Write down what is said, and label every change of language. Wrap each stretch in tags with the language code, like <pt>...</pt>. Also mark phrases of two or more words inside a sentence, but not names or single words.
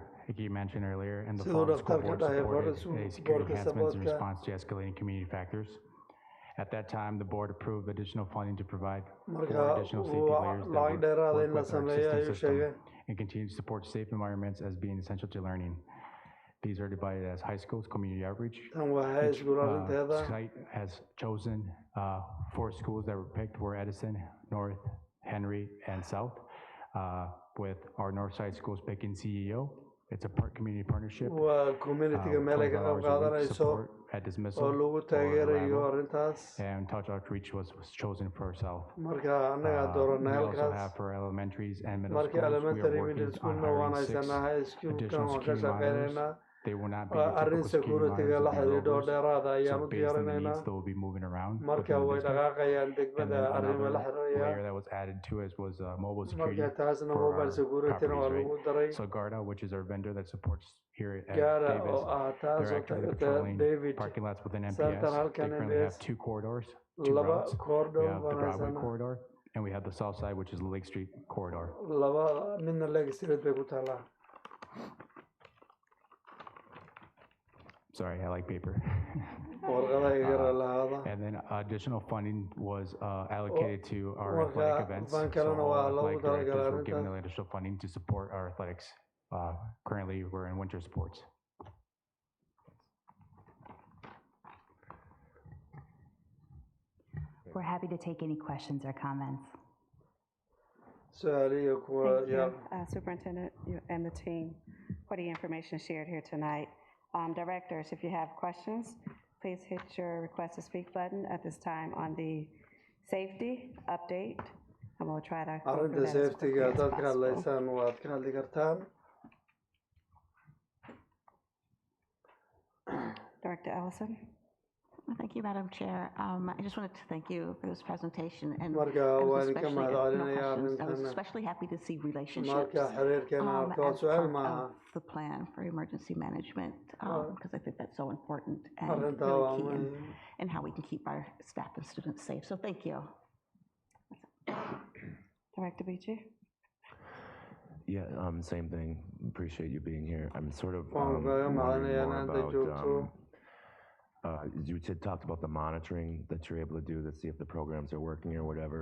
<en>Hickey mentioned earlier, in the fall, the school board supported a security enhancements in response to escalating community factors. At that time, the board approved additional funding to provide 4 additional safety layers that work with our existing system and continue to support safe environments as being essential to learning. These are divided as high schools, community outreach.</en> <so>tan waa high</so> <en>Each</en> <so>school arrinteeda</so> <en>site has chosen 4 schools that were picked were Edison, North, Henry, and South, with our North Side schools picking CEO. It's a community partnership.</en> <so>waa communityga meel ay ka qayb qaadanayso</so> <en>support at</en> <so>oo</so> <en>dismissal</en> <so>lagu</so> <en>or</en> <so>taageerayo</so> <en>arrival,</en> <so>arrintaas</so> <en>and touch outreach was chosen for South.</en> <so>marka annagaa dooranay</so> <en>We also</en> <so>halkaas</so> <en>have for elementaries and middle</en> <so>marka</so> <en>schools, we are</en> <so>elementary</so> <en>working</en> <so>middle</so> <en>on</en> <so>schoolna waan</so> <en>hiring 6</en> <so>haysanaa</so> <en>high schoolkan additional</en> <so>waan ka</so> <en>security monitors.</en> <so>shaqaynaynaa</so> <en>They will not be</en> <so>waa</so> <en>your</en> <so>arrin</so> <en>typical security</en> <so>securityga la</so> <en>monitors, they'll be</en> <so>xidhiidho</so> <en>rovers.</en> <so>dheeraada ayaan</so> <en>So</en> <so>u</so> <en>based on the</en> <so>diyaarinaynaa</so> <en>needs, they will be moving around</en> <so>marka</so> <en>within the</en> <so>way</so> <en>district.</en> <so>dhaqaaqayaan</so> <en>And</en> <so>degmada</so> <en>then</en> <so>arrimo la</so> <en>another</en> <so>xiriiraya</so> <en>layer that was added to us was mobile security</en> <so>marka taasna</so> <en>for</en> <so>mobile</so> <en>our</en> <so>securityna waa</so> <en>properties,</en> <so>lagu daray</so> <en>right? So Garda, which is our vendor that supports here at</en> <so>gaara</so> <en>Davis,</en> <so>oo ah taas</so> <en>they're</en> <so>oo</so> <en>actively</en> <so>tagata</so> <en>patrolling</en> <so>David</so> <en>parking lots within</en> <so>santan</so> <en>MPS. They</en> <so>halkan</so> <en>currently have</en> <so>MPS</so> <en>2 corridors, 2</en> <so>laba</so> <en>routes. We</en> <so>corridor</so> <en>have the</en> <so>baan</so> <en>Broadway</en> <so>haysanaa</so> <en>corridor, and we have the south side, which is the Lake Street corridor.</en> <so>laba midna Lake Street bay ku taalaa</so> <en>Sorry, I like paper.</en> <so>warqada iga lahaada</so> <en>And then additional funding was allocated to our athletic</en> <so>marka</so> <en>events.</en> <so>fan</so> <en>So</en> <so>kalena</so> <en>all</en> <so>waa lagu</so> <en>athletic directors</en> <so>talagalay</so> <en>were given</en> <so>arrintaas</so> <en>additional funding to support our athletics. Currently, we're in winter sports. We're happy to take any questions or comments.</en> <so>su-aaliyo kuwa</so> <en>Thank</en> <so>yaa</so> <en>you, Superintendent and the team, for the information shared here tonight. Directors, if you have questions, please hit your request to speak button at this time on the safety update, and we'll try to go through</en> <so>arrinta</so> <en>that as quickly</en> <so>safetyga</so> <en>as</en> <so>haddaad ka</so> <en>possible.</en> <so>hadlaysaan waad ka hadli kartaan</so> <en>Director Ellison? Thank you, Madam Chair. I just wanted to thank you for this presentation, and</en> <so>marka</so> <en>I was</en> <so>waan ka</so> <en>especially, no</en> <so>mahadcelinayaa</so> <en>questions, I was</en> <so>arrintan</so> <en>especially happy to see relationships</en> <so>marka xiriirkeena arko</so> <en>as</en> <so>su-aal</so> <en>part</en> <so>maaha</so> <en>of the plan for emergency management, because I think that's so important and</en> <so>arrintaa waa</so> <en>really key</en> <so>muhiim</so> <en>in how we can keep our staff and students safe. So thank you. Director Beachy? Yeah, same thing. Appreciate you being here. I'm sort of</en> <so>waan kaga</so> <en>wondering</en> <so>mahadinayaa</so> <en>more</en> <so>inaad</so> <en>about,</en> <so>joogto</so> <en>you talked about the monitoring that you're able to do to see if the programs are working or whatever.</en>